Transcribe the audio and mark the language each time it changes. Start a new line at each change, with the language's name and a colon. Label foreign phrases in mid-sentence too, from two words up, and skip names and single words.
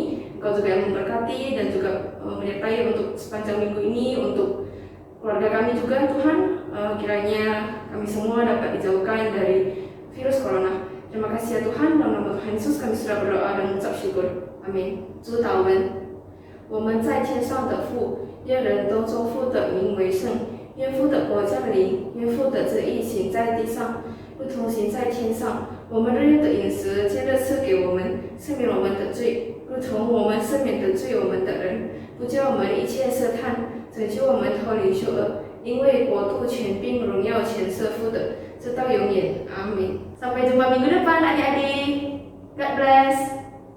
Indonesian: Engkau juga yang memberkati dan juga menyertai untuk sepanjang minggu ini, untuk keluarga kami juga, Tuhan. Kiranya kami semua dapat dijauhkan dari virus corona. Terima kasih ya Tuhan, dalam nama Tuhan Yesus kami sudah berdoa dan mengucap syukur. Amin.
Chinese: 主祷文，我们在天上的父，愿人都尊父的名为圣，愿父的国降临，愿父的旨意行在地上，如同行在天上。我们日用的饮食，今日赐给我们，赦免我们的罪，如同我们赦免得罪我们的人，不叫我们一切试探，拯救我们脱离羞恶。因为国度、权柄、荣耀全是父的，直到永远。阿门。
Indonesian: Sampai jumpa minggu depan adik-adik.
English: God bless.